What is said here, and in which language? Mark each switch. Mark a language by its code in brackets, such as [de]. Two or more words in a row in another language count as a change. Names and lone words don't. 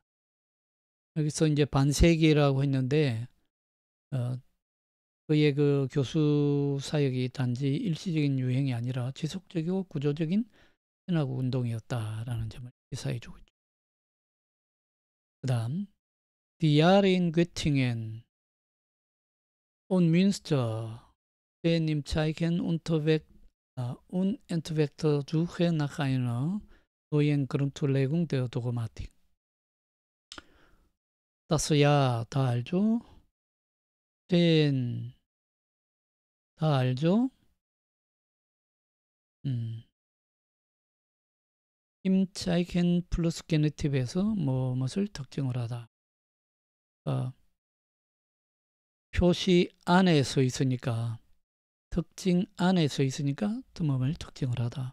[ko] 여기서 이제 반세기라고 했는데 그의 그 교수 사역이 단지 일시적인 유행이 아니라 지속적이고 구조적인 신학 운동이었다라는 점을 시사해주고 있죠. [de] 그 다음 Die Jahre in Göttingen und Münster stehen im Zeichen unentwegter Suche nach einer neuen Grundlegung der Dogmatik. Das Jahr [ko] 다 알죠? 다 알죠? [de] im Zeichen [ko] 플러스 게네티브에서 무엇을 특징을 하다. 표시 안에 서 있으니까 특징 안에 서 있으니까 뜸음을 특징을 하다.